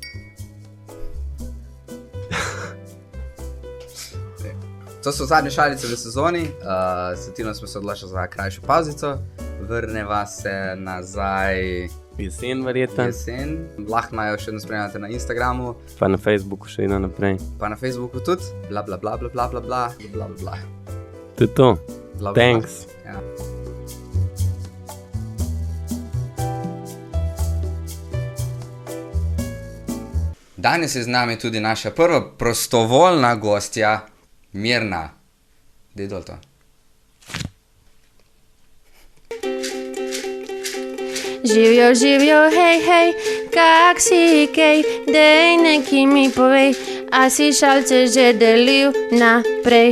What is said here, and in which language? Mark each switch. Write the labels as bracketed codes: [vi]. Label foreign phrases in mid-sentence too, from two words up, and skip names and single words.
[sl] To so zadnje šalice v sezoni, s Tino smo se odločili za krajšo pauzico, vrneva se nazaj Jesen verjetno. jesen, lahko naj jo še spremljate na Instagramu, Pa na Facebooku še vedno naprej. pa na Facebooku tudi, bla bla bla bla bla bla bla bla bla bla. To je to. Bla, bla, [en] Thanks. bla. [sl] Ja. Danes je z nami tudi naša prva prostovoljna gostja, Mirna. Dej dol to. Živjo, hej, kak si kaj, dej neki mi povej, a si šalce že delil naprej,